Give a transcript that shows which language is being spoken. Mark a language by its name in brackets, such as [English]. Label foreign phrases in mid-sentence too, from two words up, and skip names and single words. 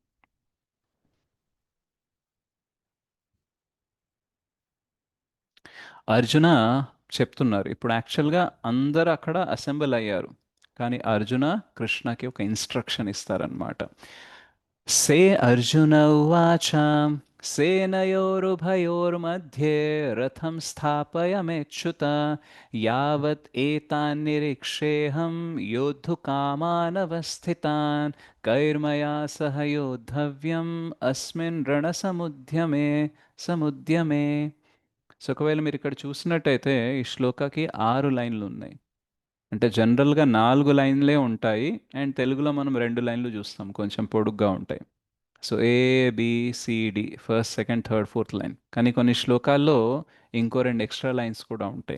[Telugu] అర్జున చెప్తున్నారు ఇప్పుడు, యాక్చువల్గా అందరు అక్కడ అసెంబ్ల్ అయ్యారు, కానీ అర్జున కృష్ణకి ఒక ఇన్స్ట్రక్షన్ ఇస్తారనమాట. [Sanskrit] సే అర్జున ఉవాచ सेनयोरुभयोर्मध्ये रथं स्थापयमेच्युत यावत् एतान् निरीक्षेऽहं योद्धुकामानवस्थितान् कैर्मया सह योद्धव्यम् अस्मिन् రణసముద్యమే సముద్యమే. [Telugu] సో ఒకవేళ మీరు ఇక్కడ చూసినట్టయితే ఈ శ్లోకకి 6 లైన్లు ఉన్నాయి. అంటే జనరల్గా 4 లైన్లే ఉంటాయి, అండ్ తెలుగులో మనం 2 లైన్లు చూస్తాం, కొంచెం పొడుగ్గా ఉంటాయి. [English] So ABCD first second third fourth line, [Telugu] కానీ కొన్ని శ్లోకాల్లో ఇంకో 2 [English] extra lines [Telugu] కూడా ఉంటాయి.